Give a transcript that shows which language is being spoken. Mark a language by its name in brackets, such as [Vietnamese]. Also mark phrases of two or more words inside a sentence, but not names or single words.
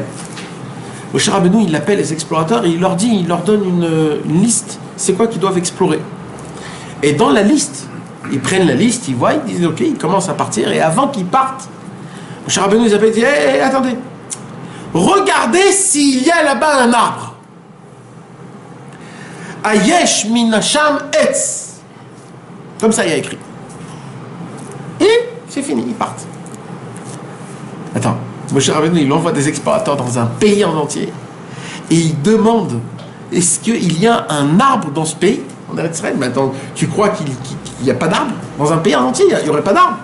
[French] Moshe Rabbeinu, il appelle les explorateurs et il leur donne une liste, c'est quoi qu'ils doivent explorer. Et dans la liste, ils prennent la liste, ils voient, ils disent ok, ils commencent à partir, et avant qu'ils partent, Moshe Rabbeinu les appelle et dit hey, attendez, regardez s'il y a là-bas un arbre. [Hebrew] היש מינשם עץ. [French] Comme ça, il y a écrit. Et c'est fini, ils partent. Attends, Moshe Rabbeinu, il envoie des explorateurs dans un pays en entier et il demande est-ce qu'il y a un arbre dans ce pays? En Eretz Israël, maintenant, tu crois qu'il n'y a pas d'arbre? Dans un pays en entier, il n'y aurait pas d'arbre?